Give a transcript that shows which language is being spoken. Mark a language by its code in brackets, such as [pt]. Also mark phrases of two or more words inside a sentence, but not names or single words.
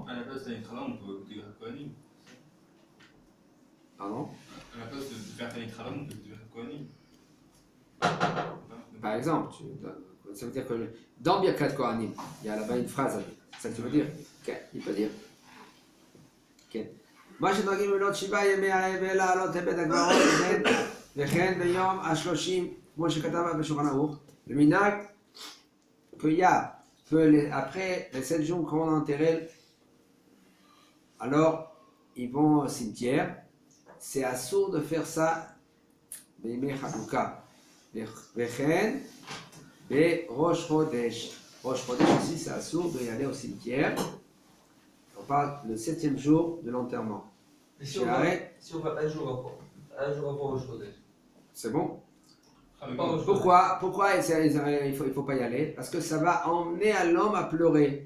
[fr] À la place d'un Khalam, on peut écouter Kohanim. Pardon? À la place de faire Tanit Khalam, on peut écouter Kohanim. Par exemple, ça veut dire que dans Birkat Kohanim, il y a là-bas une phrase, c'est ça que tu veux dire? Ok, il peut dire. [he] Ok. מה שנוהגים בנות 7 ימי האבל לעלות לבית הקברות וכן ביום ה-30, כמו שכתב בשולחן ערוך, [fr] le minhag qu'il y a après les 7 jours qu'on enterre, alors ils vont au cimetière. C'est assourd de faire ça [he] בימי חנוכה. וכן בראש חודש. ראש חודש [fr] aussi, c'est assourd d'y aller au cimetière. On parle le 7e jour de l'enterrement. Et si on va un jour avant le Chodesh. C'est bon? Pas au Pourquoi il faut pas y aller? Parce que ça va emmener à l'homme à pleurer.